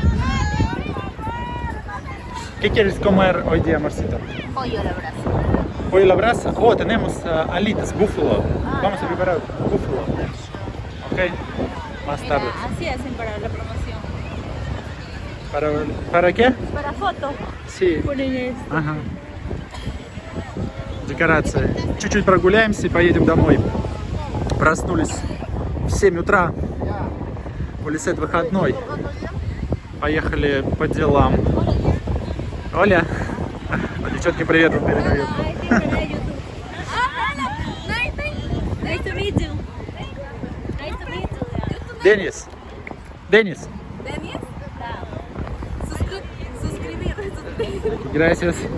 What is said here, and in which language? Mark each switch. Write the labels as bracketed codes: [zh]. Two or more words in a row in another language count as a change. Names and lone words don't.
[es] ¿Qué quieres comer hoy día, Marcita? Pollo a la brasa. Pollo a la brasa. Oh, tenemos alitas, búfalo. Vamos a preparar búfalo. Ok. Más tarde. Así hacen para la promoción. ¿Para qué? Para foto. Sí. Ponen esto. [ru] Ага. Декорация. Чуть-чуть прогуляемся и поедем домой. Проснулись в 7 утра. У Лисет выходной. Поехали по делам. Оля. Девчонки, привет вам передают. [en] Nice to meet you. [ru] Денис. Денис. [es] Gracias.